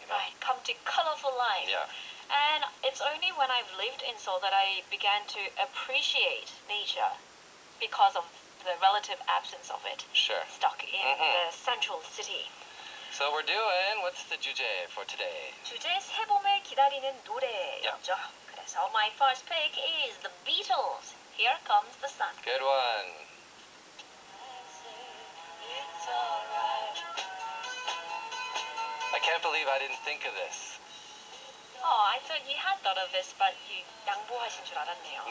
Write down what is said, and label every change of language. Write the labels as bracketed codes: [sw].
[en] Right, come to colorful life. Yeah. And it's only when I've lived in Seoul that I began to appreciate nature because of the relative absence of it Sure. stuck in the central city. So we're doing, what's the 주제 for today? [ko] 주제 새봄을 기다리는 노래였죠. 그래서 [en] my first pick is the Beatles. Here comes the sun. Good one. It's alright. I can't believe I didn't think of this. Oh, I thought you had thought of this, but you [ko] 양보하신 줄 알았네요.